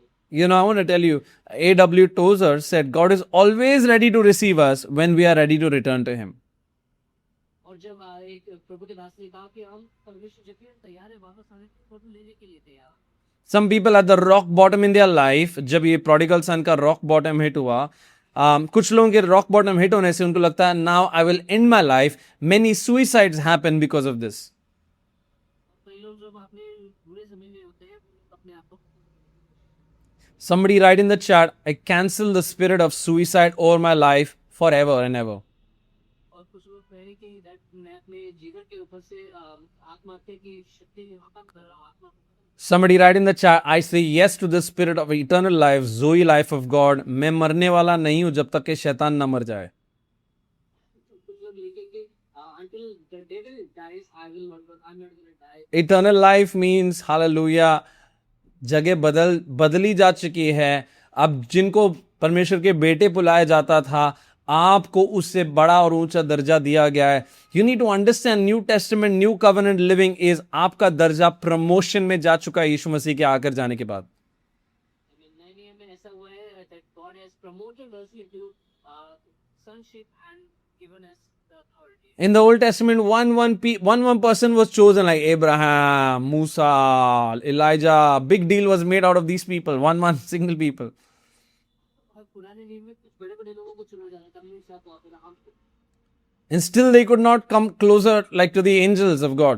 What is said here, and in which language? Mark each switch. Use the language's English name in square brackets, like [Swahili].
[English] You know, I want to tell you, A.W. Tozer said, God is always ready to receive us when we are ready to return to Him. [Hindi] और जब एक प्रभु के दास ने कहा कि हम परमेश्वर जब भी हम तैयार है वापस आने को लेने के लिए तैयार। [English] Some people at the rock bottom in their life, [Hindi] जब ये [English] prodigal son [Hindi] का [English] rock bottom hit [Hindi] हुआ, कुछ लोगों के [English] rock bottom hit [Hindi] होने से उनको लगता है [English] now I will end my life. Many suicides happen because of this. [Hindi] कई लोग जब अपने बुरे समय में होते हैं अपने आप को। [English] Somebody write in the chat, I cancel the spirit of suicide over my life forever and ever. [Hindi] और कुछ लोग कह रहे कि मैं अपने जीवन के ऊपर से आत्महत्या की शक्ति खत्म कर रहा हूं। [English] Somebody write in the chat, I say yes to the spirit of eternal life, Zoe life of God. [Hindi] मैं मरने वाला नहीं हूं जब तक कि शैतान ना मर जाए। कुछ लोग लिखेंगे [English] until the devil dies I will not, I'm not going to die. Eternal life means hallelujah, [Hindi] जगह बदली जा चुकी है। अब जिनको परमेश्वर के बेटे बुलाया जाता था, आपको उससे बड़ा और ऊंचा दर्जा दिया गया है। [English] you need to understand, New Testament, new covenant living is [Hindi] आपका दर्जा प्रमोशन में जा चुका है यीशु मसीह के आकर जाने के बाद। नए नियम में ऐसा हुआ है [English] that God has promoted us into sonship and given us the authority. In the Old Testament, one person was chosen, like Abraham, Musa, Elijah. Big deal was made out of these people, one single people. [Hindi] पुराने नियम में कुछ बड़े-बड़े लोगों को चुना जाता था, मूसा को, अब्राहम को। [English] And still they could not come closer like to the angels of God.